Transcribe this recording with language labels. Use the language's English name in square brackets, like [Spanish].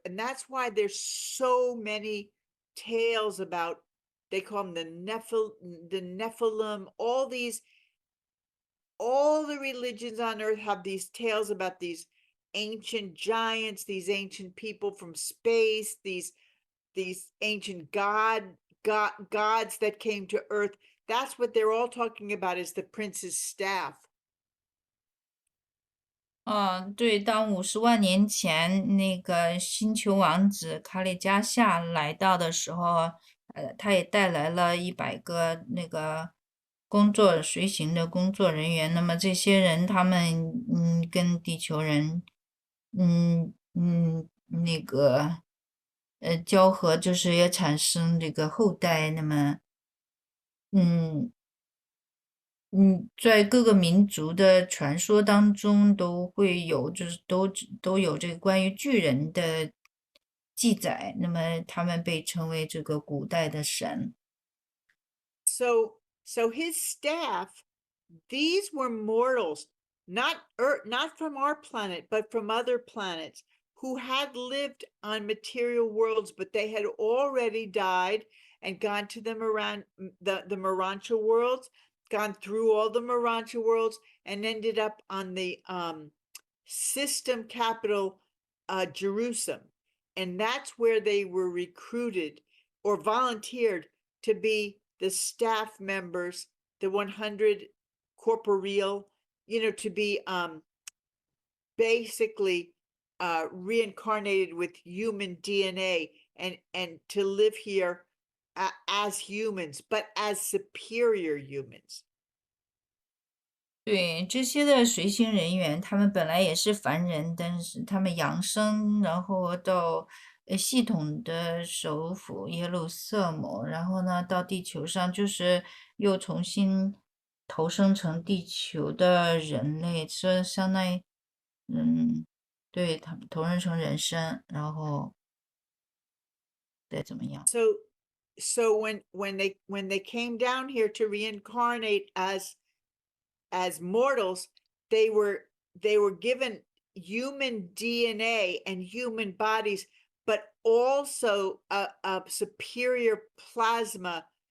[English] And that's why there's so many tales about, they call them the Nephilim, all the religions on Earth have these tales about these ancient giants, these ancient people from space, these ancient gods that came to Earth. That's what they're all talking about, is the prince's staff. [Chinese] 对，当50万年前那个星球王子卡里加夏来到的时候，他也带来了100个那个随行的工作人员。那么这些人，他们跟地球人，那个交合，就是也产生这个后代。那么，嗯。在各个民族的传说当中都会有，就是都有这个关于巨人的记载。那么他们被称为这个古代的神。 [English] So his staff, these were mortals, not from our planet, but from other planets, who had lived on material worlds, but they had already died and gone to the Morancha worlds, gone through all the Morancha worlds, and ended up on the system capital, Jerusalem. And that's where they were recruited or volunteered to be the staff members, the 100 corporeal, to be basically reincarnated with human DNA and to live here as humans, but as superior humans. [Chinese] 对，这些的随行人员，他们本来也是凡人，但是他们扬升，然后到系统的首府耶路撒冷，然后呢到地球上，就是又重新投生成地球的人类，这相当于，对，他们投生成人身，然后再怎么样。 [English] So when they came down here to reincarnate as mortals, they were given human DNA and human bodies, but also a superior plasma.